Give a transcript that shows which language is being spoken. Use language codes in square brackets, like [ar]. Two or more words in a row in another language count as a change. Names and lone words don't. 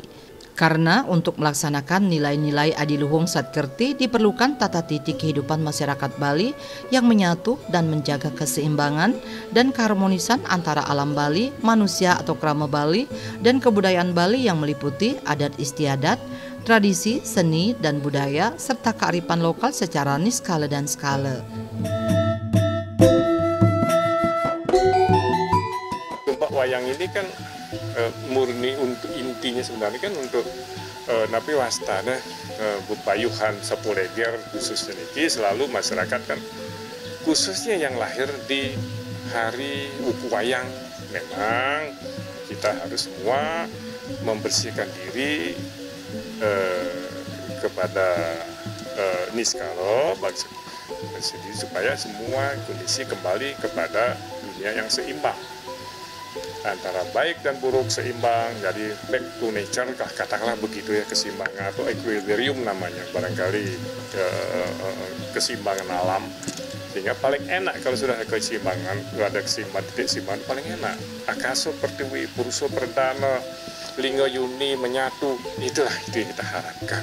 [id] Karena untuk melaksanakan nilai-nilai adiluhung Satkerti diperlukan tata titik kehidupan masyarakat Bali yang menyatu dan menjaga keseimbangan dan keharmonisan antara alam Bali, manusia atau krama Bali, dan kebudayaan Bali yang meliputi adat istiadat, tradisi, seni, dan budaya, serta kearifan lokal secara niskala dan skala. Tumpak wayang ini kan murni untuk intinya sebenarnya kan untuk napi wastana bupayuhan Sapuleger khususnya ini selalu masyarakat kan khususnya yang lahir di hari Wuku Wayang. Memang kita harus semua membersihkan diri kepada niskala supaya semua kondisi kembali kepada dunia yang seimbang antara baik dan buruk seimbang, jadi [en] back to nature [id] katakanlah begitu ya, keseimbangan atau equilibrium namanya barangkali keseimbangan alam, sehingga paling enak kalau sudah ada keseimbangan, ada titik keseimbangan paling enak. [sa] Akaso pertiwi puruso perdana lingga yuni [id] menyatu, itulah itu yang kita harapkan.